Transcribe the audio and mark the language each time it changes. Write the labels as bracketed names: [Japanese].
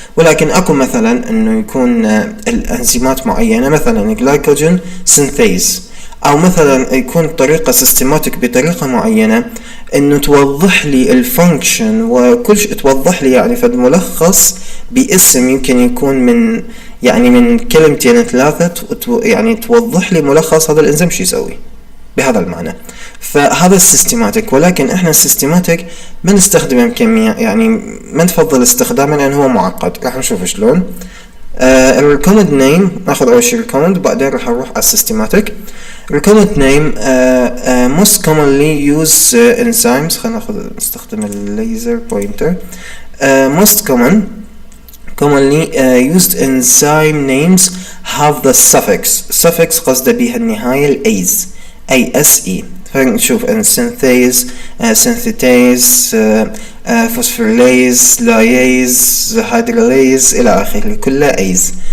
[Arabic] ولكن اكو مثلا انه يكون الانزيمات معينة، مثلا جلايكوجين سينثيز، او مثلا يكون طريقة سيستماتيك بطريقة معينة انه توضح لي الفانكشن وكل شيء، توضح لي يعني فد ملخص باسم يمكن يكون من يعني من كلمتين ثلاثة، يعني توضح لي ملخص هذا الانزيم شو يسوي بهذا المعنى. فهذا السيستماتيك. ولكن احنا السيستماتيك ما نستخدمه بكمية، يعني ما نفضل استخدامه لانه هو معقد. راح نشوف شلون. الريكومند نيم، ناخذ اول شيء ريكومند وبعدين راح نروح على السيستماتيك. [English] recommend name most commonly use enzymes. [Arabic] خلينا نستخدم الليزر بوينتر. [English] most commonly used enzyme names have the suffix [Arabic] قصد بها النهاية الأيز [English] ASE. [Arabic] فنشوف ان synthase synthetase phosphorylase lyase hydrolase إلى آخره، كلها أيز.